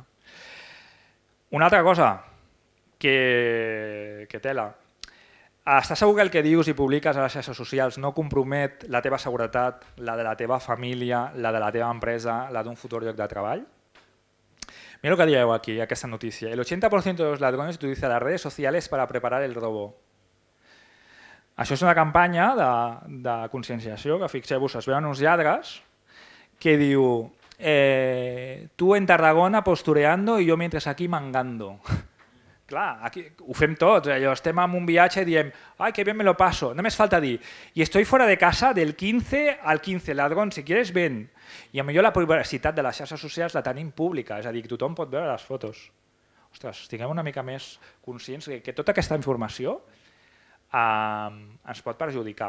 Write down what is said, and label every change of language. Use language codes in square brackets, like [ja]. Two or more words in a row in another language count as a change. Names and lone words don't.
[ca] Una altra cosa, que tela. Estàs segur que el que dius i publiques a les xarxes socials no compromet la teva seguretat, la de la teva família, la de la teva empresa, la d'un futur lloc de treball? Mira lo que dieu aquí, aquesta notícia. [es] El 80% de los ladrones utiliza las redes sociales para preparar el robo. [ca] Això és una campanya de conscienciació que, fixeu-vos, es veuen uns lladres que diu [es] tu en Tarragona postureando y yo mientras aquí mangando. [ca] Clar, aquí ho fem tots, estem en un viatge i diem ai, [es] que bien me lo paso, [ca] només falta dir i [es] estoy fuera de casa del 15 al 15, ladrón, si quieres ven. [ca] I potser la privacitat de les xarxes socials la tenim pública, és a dir, que tothom pot veure les fotos. ostres, estiguem una mica més conscients que tota aquesta informació ens pot perjudicar.